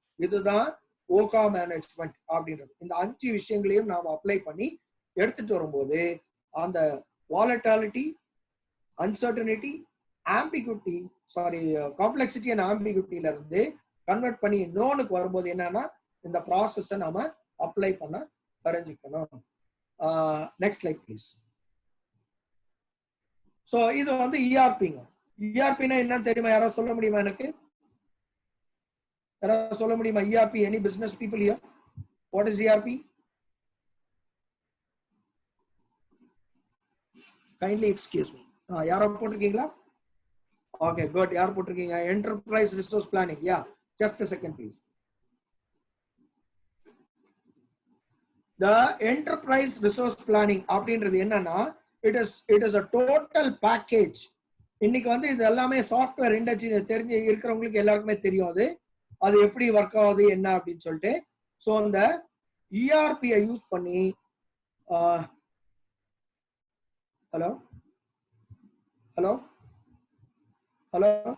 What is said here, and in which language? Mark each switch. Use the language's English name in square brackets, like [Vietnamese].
[Tamil] இதுதான் ஓகா மேனேஜ்மெண்ட் அப்படின்றது. இந்த 5 விஷயங்களையும் நாம் அப்ளை பண்ணி எடுத்துட்டு வரும்போது அந்த volatility, uncertainty, ambiguity, complexity and ஆம்பிகுட்டில இருந்து கன்வெர்ட் பண்ணி நோனுக்கு வரும்போது என்னன்னா இந்த ப்ராசஸை நாம அப்ளை பண்ண தெரிஞ்சுக்கணும். [English] Next slide please. [Tamil] ஸோ இது வந்து ERPங்க. ERPனா என்னன்னு தெரியுமா? யாராவது சொல்ல முடியுமா? எனக்கு யாராவது சொல்ல முடியுமா? [English] ERP, any business people here? What is ERP? Kindly excuse me. [Tamil] யாராவது போட்டிருக்கீங்களா? [English] Okay, good. [Tamil] யார் போட்டிருக்கீங்க? [English] Enterprise Resource Planning. Yeah, just a second please. The Enterprise Resource Planning [Tamil] அப்படின்றது என்னன்னா [English] it is a total package. [Tamil] இன்னைக்கு வந்து இது எல்லாமே சாஃப்ட்வேர் இண்டஸ்ட்ரி தெரிஞ்சு இருக்கிறவங்களுக்கு எல்லாருக்குமே தெரியும் அது எப்படி ஒர்க் ஆகுது என்ன அப்படின்னு சொல்லிட்டு. ஸோ அந்த ERP-ஐ யூஸ் பண்ணி ஹலோ ஹலோ ஹலோ